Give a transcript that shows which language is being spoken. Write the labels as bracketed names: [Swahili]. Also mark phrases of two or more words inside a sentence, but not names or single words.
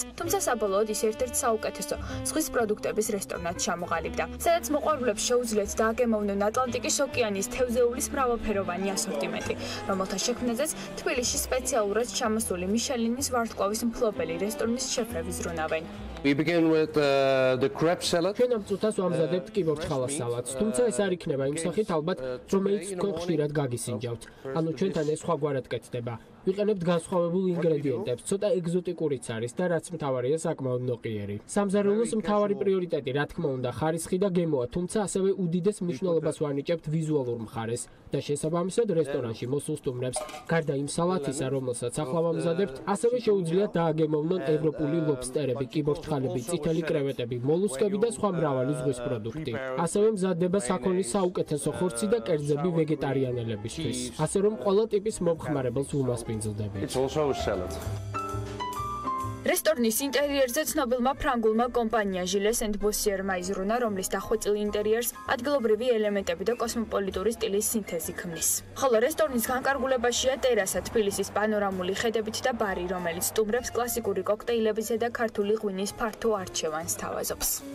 [Georgian] თუმცა საბოლოოდ ის ერთ-ერთ საუკეთესო ზღვის პროდუქტების რესტორნად ჩამოყალიბდა, სადაც მოყვარულებს შეუძლიათ დააგემოვნონ ატლანტიკის ოკეანის თევზეულის მრავალფეროვანი ასორტიმენტი, რომელთა შექმნაზეც თბილისში სპეციალურად ჩამოსული მიშელინის ვარსკვლავის მფლობელი რესტორნის შეფები ზრუნავენ. [English] We begin with the crab salad. [Georgian] ჩვენ ამ წუთას ვამზადებთ კიბორჩხალას სალატს, თუმცა ეს არ იქნება იმ სახით ალბათ, რომელიც თქვენ ხშირად გაგისინჯავთ. ანუ ჩვენთან ეს სხვაგვარად კეთდება. ვიყენებთ განსხვავებულ ინგრედიენტებს, ცოტა ეგზოტიკურიც არის და რაც მთავარია საკმაოდ ნოყიერი. სამზარეულოს მთავარი პრიორიტეტი, რა თქმა უნდა, ხარისხი და გემოა, თუმცა ასევე უდიდეს მნიშვნელობას ვანიჭებთ ვიზუალურ მხარეს და შესაბამისად რესტორანში მოსულ სტუმრებს, გარდა იმ სალათისა, რომელსაც ახლა ვამზადებთ, ასევე შეუძლიათ დააგემოვნონ ევროპული ლობსტერები, კიბორჩხალები, წითელი კრევეტები, მოლუსკები და სხვა მრავალი ზღვის პროდუქტი. ასევე მზადდება საქონლის საუკეთესო ხორცი და კერძები ვეგეტარიანელებისთვის. ასე რომ ყველა ტიპის მომხმარებელს უმასპინძლდება. [English] It's also a salad. [Georgian] რესტორნის ინტერიერზე ცნობილმა ფრანგულმა კომპანია ჟილეს & ბოსიერმა იზრუნა, რომლის დახვეწილ ინტერიერს ადგილობრივი ელემენტები და კოსმოპოლიტური სტილის სინთეზი ქმნის. ხოლო რესტორნის განკარგულებაშია ტერასა, თბილისის პანორამული ხედებით და ბარი, რომელიც სტუმრებს კლასიკური კოქტეილებისა და ქართული ღვინის ფართო არჩევანს თავაზობს.